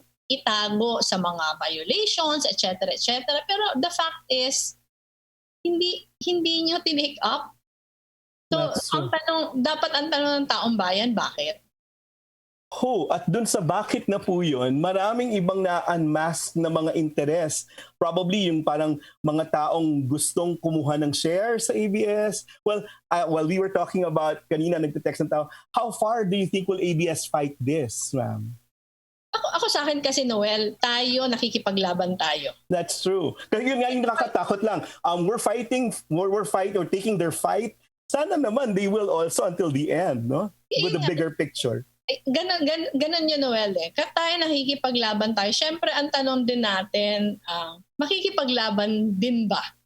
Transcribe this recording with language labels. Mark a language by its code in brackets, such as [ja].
[tl] itago sa mga violations, etc., etc. Pero [en] the fact is, [tl] hindi nyo tinake up. So, [en] That's true. [tl] dapat ang tanong ng taong bayan, bakit? At dun sa bakit na po yun, maraming ibang na-unmask na mga interes. Probably yung parang mga taong gustong kumuha ng share sa ABS. [en] Well, while we were talking about, [tl] kanina nagte-text ng tao, [en] how far do you think will ABS fight this, ma'am? [tl] Ako sa akin kasi, Noel, nakikipaglaban tayo. [en] That's true. [tl] Kasi yun nga yung nakakatakot lang. [en] We're fighting or taking their fight. [tl] Sana naman [en] they will also until the end, no? With the bigger picture. [tl] Ganon yun, Noel. Tayo nakikipaglaban tayo. Siyempre, ang tanong din natin, makikipaglaban din ba?